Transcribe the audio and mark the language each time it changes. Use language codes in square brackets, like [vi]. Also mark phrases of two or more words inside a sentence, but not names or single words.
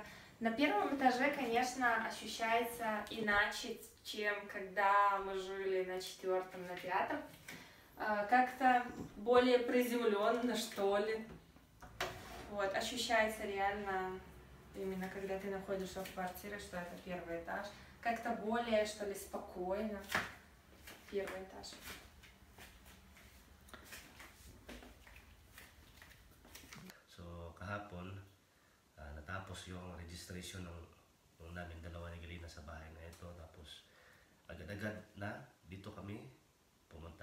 [ru] На первом этаже, конечно, ощущается иначе, чем когда мы жили на 4-м, на 5-м. Как-то более приземленно, что ли. Вот, ощущается реально, именно когда ты находишься в квартире, что это первый этаж. Как-то более, что ли, спокойно. Первый этаж. [tl] So, kahapon, natapos yung registration ng namin dalawa ni Galina sa bahay na ito. Tapos, agad-agad na dito kami pumunta.